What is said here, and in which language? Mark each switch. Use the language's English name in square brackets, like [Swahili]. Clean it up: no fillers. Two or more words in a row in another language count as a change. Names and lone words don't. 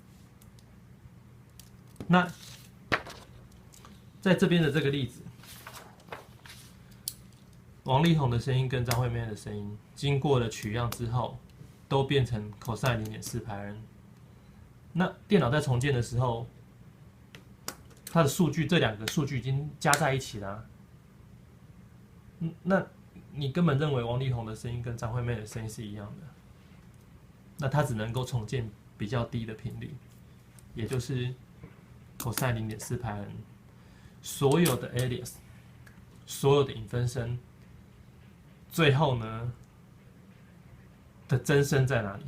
[Chinese] 那在這邊的這個例子，王力宏的聲音跟張惠妹的聲音經過了取樣之後，都變成 cosine 0.4派 n。那電腦在重建的時候，它的數據，這兩個數據已經加在一起了啊。那你根本認為王力宏的聲音跟張惠妹的聲音是一樣的，那它只能夠重建比較低的頻率，也就是 cosine 0.4派 n。所有的 alias， 所有的影分身，最後呢的增生在哪裡？